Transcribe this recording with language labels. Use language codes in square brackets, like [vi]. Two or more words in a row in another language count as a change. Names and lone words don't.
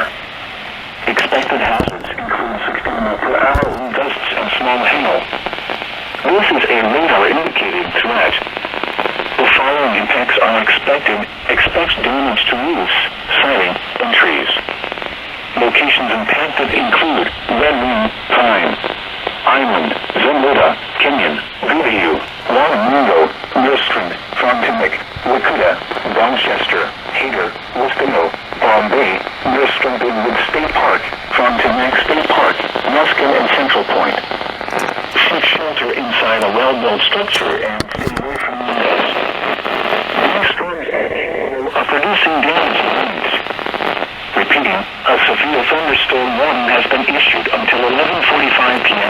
[en] Expected hazards include 60 miles per hour wind gusts and small hail. This is a radar-indicated threat. The following impacts are expected. Expect damage to roofs, siding, and trees. Locations impacted include Red Wing, Pine, Island, Zumbuda, Kenyon, Goodhue, Wanamungo, Millstream, Frontenac, Wakuta, Dorchester, Hayter, Westino, Bombay, Millstream, Bigwood State Park, Frontenac State Park, Muskin, and Central Point. Seek shelter inside a well-built structure and stay away from windows. These storms are producing damage and winds. Repeating, a severe thunderstorm warning has been issued until 11:45 p.m.